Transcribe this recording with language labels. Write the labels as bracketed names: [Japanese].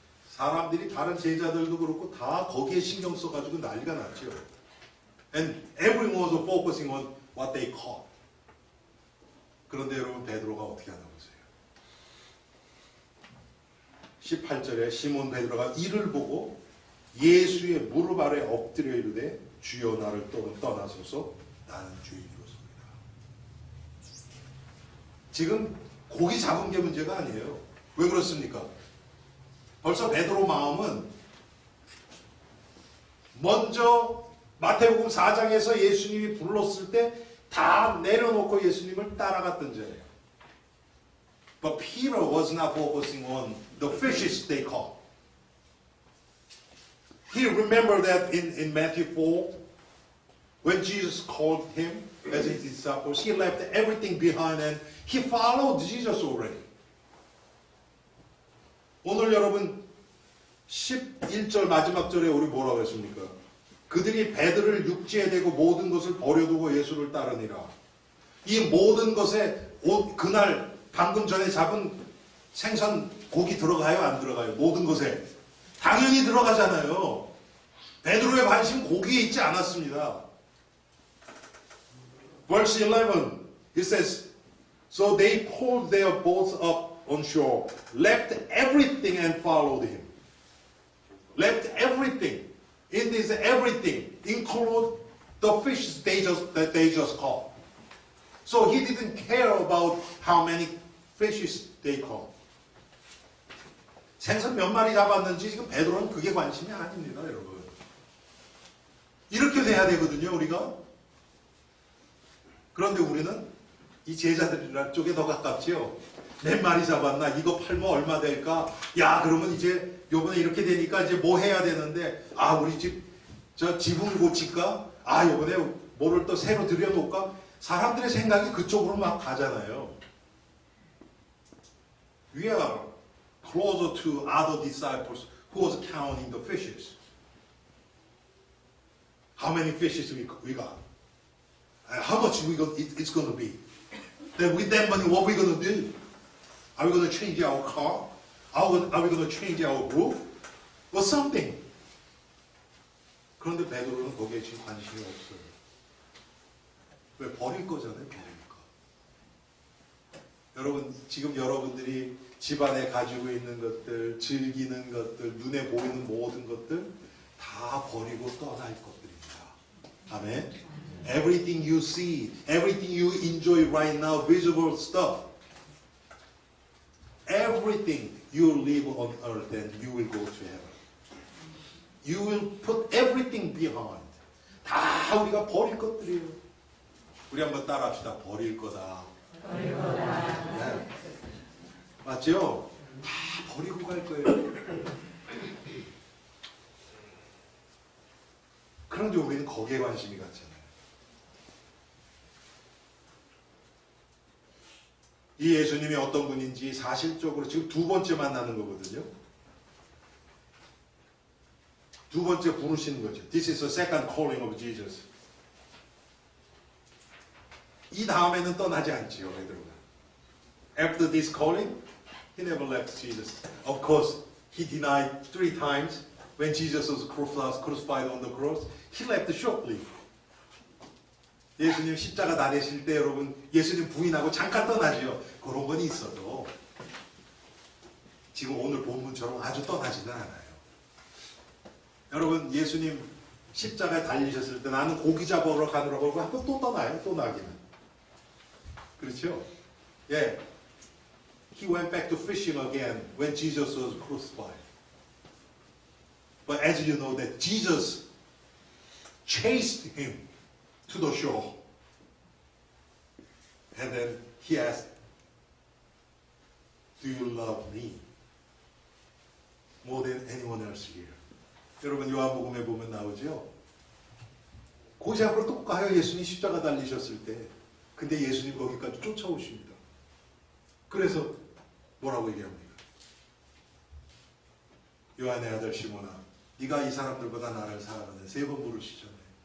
[Korean] 사람들이 다른 제자들도 그렇고 다 거기에 신경 써가지고 난리가 났죠. [English] And everyone was focusing on what they caught. [Korean] 그런데 여러분 베드로가 어떻게 하나 보세요. 18절에 시몬 베드로가 이를 보고 예수의 무릎 아래 엎드려 이르되 주여 나를 떠나소서 나는 죄인이로소이다. 지금 고기 잡은 게 문제가 아니에요. 왜 그렇습니까? 벌써 베드로 마음은 먼저 마태복음 4장에서 예수님이 불렀을 때 다 내려놓고 예수님을 따라갔던 자예요. [English] But Peter was not focusing on the fishes they caught. He remembered that in Matthew 4, when Jesus called him as his disciples, he left everything behind and he followed Jesus already. [Korean] 오늘 여러분 11절 마지막 절에 우리 뭐라고 했습니까? 그들이 배들을 육지에 대고 모든 것을 버려두고 예수를 따르니라. 이 모든 것에 그날 방금 전에 잡은 생선 고기 들어가요? 안 들어가요? 모든 것에 당연히 들어가잖아요. 베드로의 관심 고기에 있지 않았습니다. [English] Verse 11 it says So they pulled their boats up on shore, left everything and followed him. Left everything. It is everything, include the fish that they just caught. So he didn't care about how many fishes they caught. [Korean] 생선 몇 마리 잡았는지 지금 베드로는 그게 관심이 아닙니다, 여러분. 이렇게 돼야 되거든요, 우리가. 그런데 우리는 이 제자들 쪽에 더 가깝지요. 몇 마리 잡았나? 이거 팔면 얼마 될까? 야, 그러면 이제 요번에 이렇게 되니까 이제 뭐 해야 되는데, 아, 우리 지붕 고칠까? 아, 요번에 뭐를 또 새로 들여놓을까? 사람들의 생각이 그쪽으로 막 가잖아요. [English] We are closer to other disciples who was counting the fishes. How many fishes we got? How much it's going to be? Then with that money, what are we going to do? Are we going to change our car? Are we going to change our roof? Or something? [Korean] 그런데 베드로는 거기에 지금 관심이 없어요. 왜? 버릴 거잖아요. 버릴 거. 여러분, 지금 여러분들이 집안에 가지고 있는 것들, 즐기는 것들, 눈에 보이는 모든 것들 다 버리고 떠날 것들입니다. 아멘. [English] Everything you see, everything you enjoy right now, visible stuff, everything you live on earth and you will go to heaven. You will put everything behind. [Korean] 다 우리가 버릴 것들이에요. 우리 한번 따라합시다. 버릴 거다. 버릴 거다. 네. 맞죠? 다 버리고 갈 거예요. 그런데 우리는 거기에 관심이 갔잖아요. 이 예수님이 어떤 분인지 사실적으로 지금 두 번째 만나는 거거든요. 두 번째 부르시는 거죠. [English] This is the second calling of Jesus. [Korean] 이 다음에는 떠나지 않지요, 베드로가. [English] After this calling, he never left Jesus. Of course, he denied 3 times when Jesus was crucified on the cross. He left shortly. [Korean] 예수님 십자가 나대실 때 여러분 예수님 부인하고 잠깐 떠나지요. 그런 건 있어도 지금 오늘 본문처럼 아주 떠나지는 않아요. 여러분 예수님 십자가에 달리셨을 때 나는 고기 잡으러 가느라고 하고 한번 또 떠나요. 또 나기는. 그렇죠? 예. [English] He went back to fishing again when Jesus was crucified. But as you know that Jesus chased him to the shore. And then he asked, Do you love me more than anyone else here? [Korean] 여러분 요한복음에 보면 나오죠. 고지 앞으로 또 가요. 예수님 십자가 달리셨을 때. 근데 예수님 거기까지 쫓아오십니다. 그래서 뭐라고 얘기합니까? 요한의 아들 시몬아, 네가 이 사람들보다 나를 사랑하는 3번 부르시잖아요.